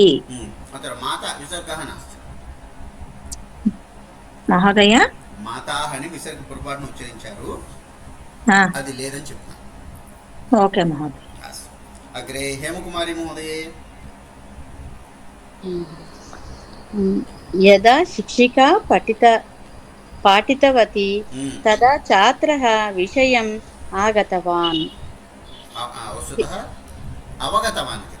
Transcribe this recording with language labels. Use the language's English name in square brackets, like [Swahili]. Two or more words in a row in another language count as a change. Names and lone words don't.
[Sanskrit] अत्र माता विसर्गः नास्ति महोदय [Telugu] माताः అని విసర్గ పొరపాటున ఉచ్చరించారు అది లేదని చెప్తాను ఓకే మహోదయ [Sanskrit] अग्रे हेमकुमारी महोदये यदा शिक्षिका पाठितवती तदा छात्रः विषयम् आगतवान् वस्तुतः अवगतवान्